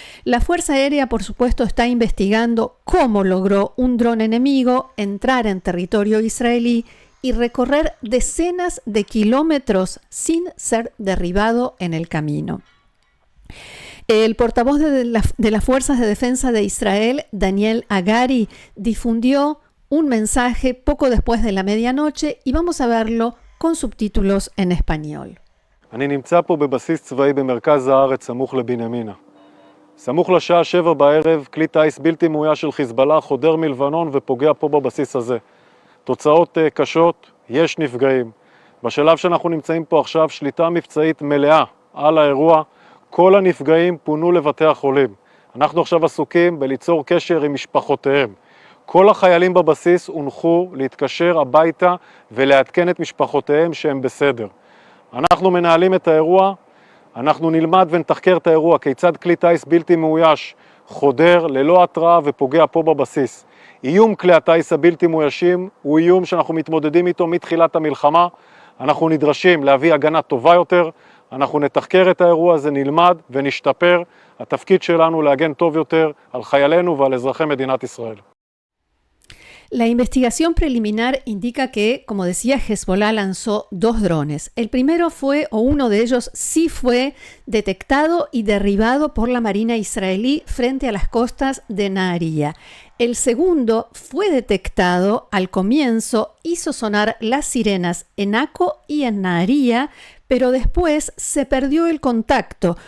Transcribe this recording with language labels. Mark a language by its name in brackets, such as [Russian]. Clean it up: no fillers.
[Spanish] La Fuerza Aérea, por supuesto, está investigando cómo logró un dron enemigo entrar en territorio israelí y recorrer decenas de kilómetros sin ser derribado en el camino. El portavoz de las Fuerzas de Defensa de Israel, Daniel Hagari, difundió un mensaje poco después de la medianoche y vamos a verlo con subtítulos en español. [Hebrew] אני נמצא פה בבסיס צבאי במרכז הארץ, סמוך לבנימינה. סמוך לשעה 7 בערב, כלי טייס בלתי מאויש של חיזבאללה חודר מלבנון ופוגע פה בבסיס הזה. תוצאות קשות, יש נפגעים. בשלב שאנחנו נמצאים פה עכשיו, שליטה מבצעית מלאה על האירוע, כל הנפגעים פונו לבתי החולים. אנחנו עכשיו עסוקים בליצור קשר עם משפחותיהם. כל החיילים בבסיס הונחו להתקשר הביתה ולעדכן את משפחותיהם שהם בסדר. אנחנו מנהלים את האירוע, אנחנו נלמד ונתחקר את האירוע, כיצד כלי טייס בלתי מאויש חודר ללא התראה ופוגע פה בבסיס. איום כלי הטייס הבלתי מאוישים הוא איום שאנחנו מתמודדים איתו מתחילת המלחמה. אנחנו נדרשים להביא הגנה טובה יותר, אנחנו נתחקר את האירוע הזה, נלמד ונשתפר. התפקיד שלנו להגן טוב יותר על חיילינו ועל אזרחי מדינת ישראל. [Spanish] La investigación preliminar indica que, como decía, Hezbollah lanzó 2 drones. El primero fue, o uno de ellos sí fue detectado y derribado por la Marina israelí frente a las costas de Nahariya. El segundo fue detectado al comienzo, hizo sonar las sirenas en Akko y en Nahariya, pero después se perdió el contacto.